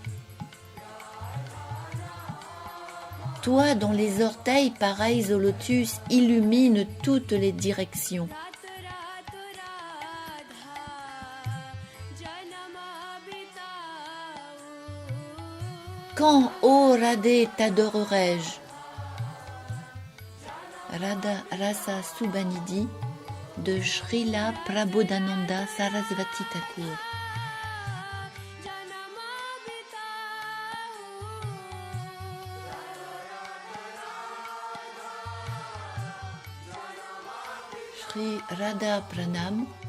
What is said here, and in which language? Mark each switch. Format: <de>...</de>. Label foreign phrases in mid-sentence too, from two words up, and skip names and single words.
<fr>Toi dont les orteils pareils au lotus illuminent toutes les directions. Quand, ô Radhé, t'adorerai-je? Radha Rasa Subhanidhi de Srila Prabodhananda Sarasvati Thakur. Shri Radha Pranam.</fr>